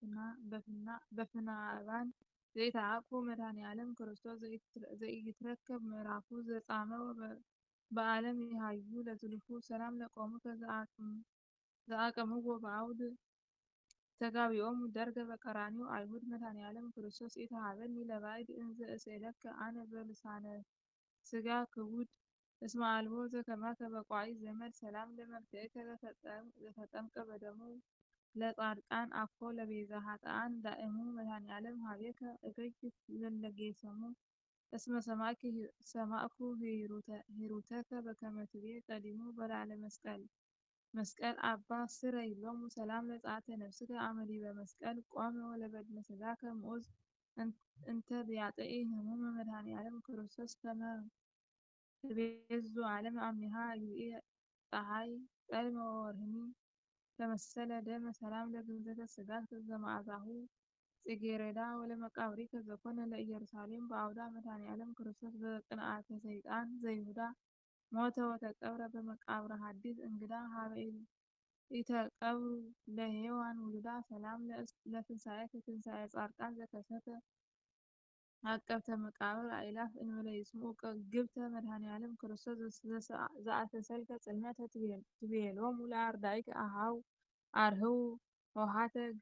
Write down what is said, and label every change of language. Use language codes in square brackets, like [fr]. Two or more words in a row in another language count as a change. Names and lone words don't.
[gez] በፍናእባን ዘይተዓቅፉ መድኃኔዓለም ክርስቶስ ዘኢይትረከብ ምዕራፉ ዘጻመው በዓለም ይሃዩ ለዝሉፉ ሰላም ለቆሙከ ዘአቅምዎ በአውድ ተጋቢኦሙ ደርገ በቀራንዮ አይሁድ መድኃኔዓለም ክርስቶስ ኢተሃበኒ ለባዕድ እንዘ እስእለከ አነ በልሳነ ሥጋ ክቡድ እስመ አልቦ ዘከማከ በቋዒ ዘመድ ሰላም ለመልክዕከ ዘተጠምቀ በደሙ ለጻድቃን አኮ ለቤዛ ኃጥኣን ዳእሙ መድኃኔዓለም ኀቤከ እገይት ለለጌሰሙ እስመ ሰማዕኩ ሂሩተከ በከመ ትቤ ቀዲሙ በላዕለ መስቀል አባ ስረይ ሎሙ ሰላም ለጸአተ ነፍስከ አመ ዲበ መስቀል ቆመ ወለበድነ ሥጋከ ምዑዝ እንተ ቢያጥኢ ህሙመ መድኃኔዓለም ክርስቶስ ከመ ትቤዙ ዓለም አምኔሃ እግዚእየ ፀሐይ ጸልመ ወወርህኒ ተመሰለ ደመ ሰላም ለግንዘተ ሥጋከ ዘመዓዛሁ ጽጌረዳ ወለመቃብሪከ ዘኮነ ለኢየሩሳሌም በአውዳ መድኃኔዓለም ክርስቶስ በቅንዓተ ሰይጣን ዘይሁዳ ሞተ ወተቀብረ በመቃብረ ሐዲስ እንግዳ ሀበ ኢተቀብሩ ለሔዋን ውሉዳ ሰላም ለትንሣኤከ ትንሣኤ ጻድቃን ዘከሰተ አቀብተ መቃብር አእላፍ እንበለ ይስምዑ ግብተ መድኃኔዓለም ክርስቶስ ዘአተሰልከ ጽልመተ ትቤሎሙ ለአርዳኢከ አርህዉ ኆኃተ